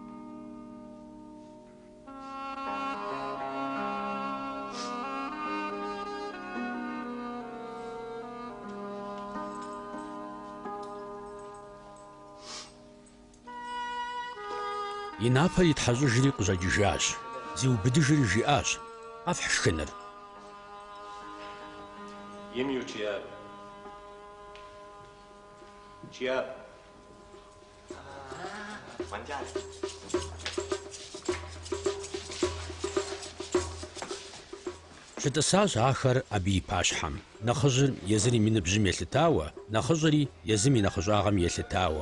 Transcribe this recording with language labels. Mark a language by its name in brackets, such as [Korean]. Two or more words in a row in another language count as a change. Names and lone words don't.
[Kabardian] И напэр итхьэщӏыжри къыщӏэкӏыжащ. Зиубыдыжри жиӏащ: «Къэфхь шхыныр». Yimyu Chiab. Chiab. ЩытӀысащ ахэр абы и пащхьэм. Нэхъыжьыр езыр и миныбжьым елъытауэ, нэхъыщӀэри езым и нэхъыщӀагъым елъытауэ.